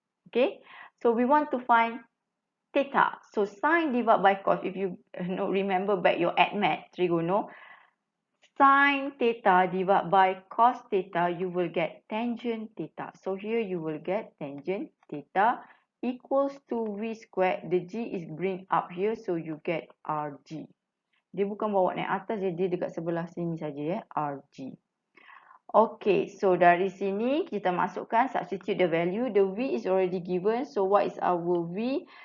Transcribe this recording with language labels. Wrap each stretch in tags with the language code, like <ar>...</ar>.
<en>Okay, so we want to find theta. So sine divided by cos, if you remember back your math, trigono, sine theta divided by cos theta, you will get tangent theta. So here you will get tangent theta equals to V squared. The G is bring up here, so you get RG.</en> <ms>Dia bukan bawa naik atas, dia dekat sebelah sini saja ya, RG. Okay, so dari sini kita masukkan,</ms> <en>substitute the value. The V is already given, so what is our V?</en>